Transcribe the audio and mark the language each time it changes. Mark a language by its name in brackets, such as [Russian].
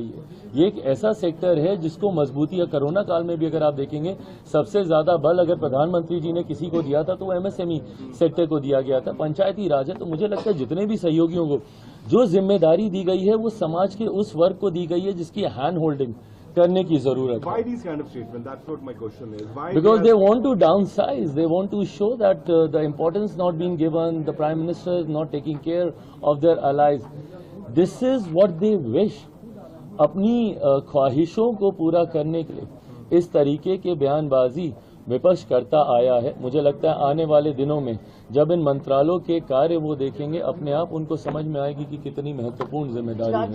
[Hindi] ये एक ऐसा सेक्टर है जिसको मजबूती है। कोरोना काल में भी अगर आप देखेंगे, सबसे ज्यादा बल अगर प्रधानमंत्री जी ने किसी को दिया था तो वो एमएसएमई सेक्टर को दिया गया था, पंचायती राज है। तो मुझे लगता है जितने भी सहयोगियों को जो जिम्मेदारी दी गई है वो समाज के उस वर्ग को दी गई है जिसकी हैंड होल्डिंग करने की जरूरत है. [English] Why these kind of statements? That's what my question is. Why? Because they want to downsize. They want to show that the importance not being given, the Prime Minister is not taking care of their allies. This is what they wish. [Hindi] अपनी ख्वाहिशों को पूरा करने के लिए इस तरीके के बयानबाजी विपक्ष करता आया है. मुझे लगता है आने वाले दिनों में जब इन मंत्रालयों के कार्य वो देखेंगे, अपने आप उनको समझ में आएगी कि कितनी महत्वपूर्ण जिम्मेदारी आज